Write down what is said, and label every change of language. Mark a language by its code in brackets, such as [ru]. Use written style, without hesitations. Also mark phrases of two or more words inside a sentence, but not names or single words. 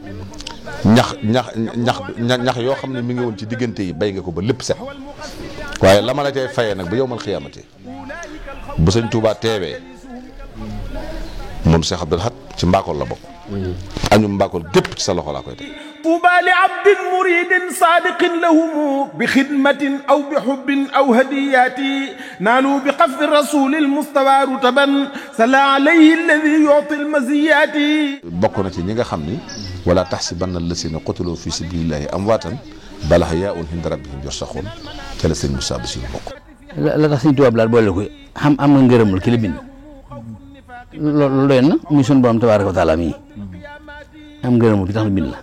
[wo] ñax yoo xam ne mi ngi woon ci diggante yi bay nga ko ba lépp set waaye la ma la cay fayee nag ba [ar] يوم القيامة [wo] bu sëñ Tuubaa teewee moom Cheikh Abdoul Ahad ci mbaakool la bokk añu mbaakool gépp ci sa loxo laa koy teg [ar] طوبى لعبد مريد صادق لهم بخدمة أو بحب أو هديات نالوا بقف الرسول المصطفى رتبا صلى عليه الذي يعطي المزيات [wo] bokk na ci ñi nga xam ni [ar] ولا تحسبن الذين قتلوا في سبيل الله أمواتا بل أحياء عند ربهم يرزقون [wo] ca la sëñ Moussa Bassirou bokk. la tax sëñ Tuubaa daal boole ko am nga ngërëmul ki la bind loolu doy na muy sunu borom [ar] تبارك وتعالى [wo] mii am ngërëmul ki tax na bind la.